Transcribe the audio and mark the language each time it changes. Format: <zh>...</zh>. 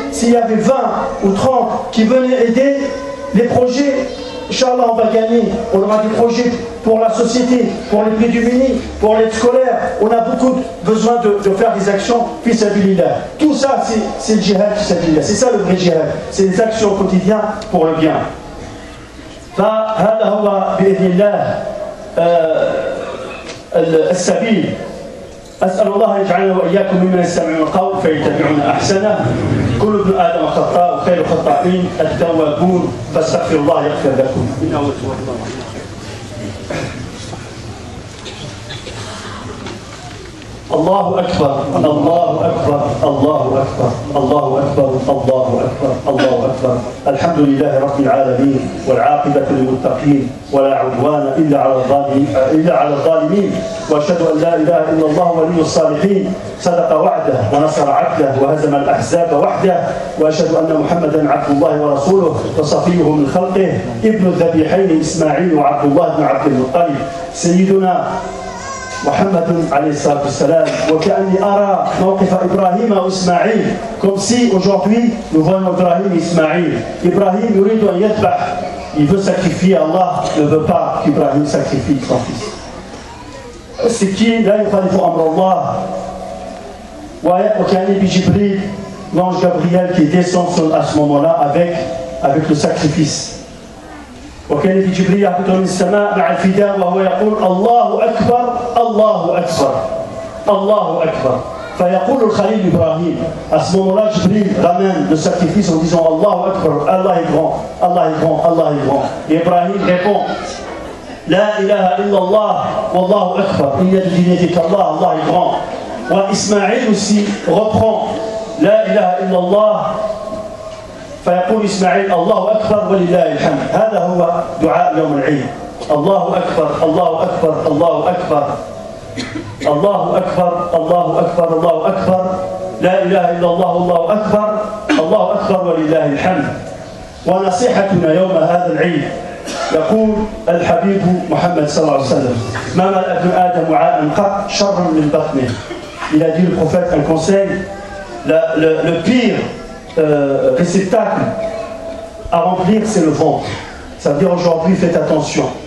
<fr>S'il y avait 20 ou 30 qui venaient aider les projets, Inch'Allah, on va gagner. On aura des projets pour la société, pour les plus démunis, pour l'aide scolaire. On a beaucoup besoin de faire des actions</fr> <ar>fi sabilillah.</ar> <fr>Tout ça, c'est le djihad</fr> <ar>fi sabilillah.</ar> <fr>C'est ça le vrai djihad. C'est les actions quotidiennes pour le bien.</fr> <ar>فهذا هو بإذن الله السبيل. أسأل الله أن يجعلنا وإياكم ممن يستمعون القول فيتبعون أحسنه. كل ابن آدم خطاء وخير الخطائين التوابون فاستغفر الله يغفر لكم. إنه هو التواب الرحيم. الله أكبر الله أكبر الله أكبر الله أكبر الله أكبر الله أكبر. الحمد لله رب العالمين والعاقبة للمتقين ولا عدوان إلا على الظالمين. وأشهد أن لا إله إلا الله ولي الصالحين صدق وعده ونصر عبده وهزم الأحزاب وحده. وأشهد أن محمدا عبد الله ورسوله وصفيه من خلقه ابن الذبيحين إسماعيل وعبد الله بن عبد المطلب سيدنا محمد عليه الصلاة والسلام. وكأني أرى موقف إبراهيم وإسماعيل</ar> <fr>comme si aujourd'hui nous voyons Ibrahim et Ismaïl. Ibrahim</fr> <ar>يريد أن يذبح,</ar> <fr>il veut sacrifier, Allah ne veut pas qu'Ibrahim sacrifie son fils. C'est qui</fr> <ar>لا يخالف أمر الله. وكأني بجبريل,</ar> <fr>l'ange Gabriel qui descend à ce moment-là avec le sacrifice.</fr> <ar>وكان في جبريل يهبط من السماء مع الفداء وهو يقول الله أكبر الله أكبر الله أكبر. فيقول الخليل إبراهيم,</ar> <fr>à ce moment-là Jibril ramène le sacrifice en disant</fr> <ar>Allahu Akbar,</ar> <fr>Allah est grand, Allah est grand, Allah est grand. Et Ibrahim répond</fr> <ar>La ilaha illallah wallahu akbar,</ar> <fr>il n'y a de divinité qu'Allah, Allah est grand. Et Ismaïl aussi reprend</fr> <ar>La ilaha illallah. فيقول إسماعيل الله أكبر ولله الحمد. هذا هو دعاء يوم العيد. الله أكبر الله أكبر الله أكبر الله أكبر الله أكبر الله أكبر لا إله إلا الله الله أكبر الله أكبر ولله الحمد. ونصيحتنا يوم هذا العيد يقول الحبيب محمد صلى الله عليه وسلم ما ملأ ابن آدم وعاء قط شر من بطنه.</ar> <fr>Il a dit le prophète un conseil, le pire réceptacle à remplir, c'est le ventre. Ça veut dire aujourd'hui, faites attention.</fr>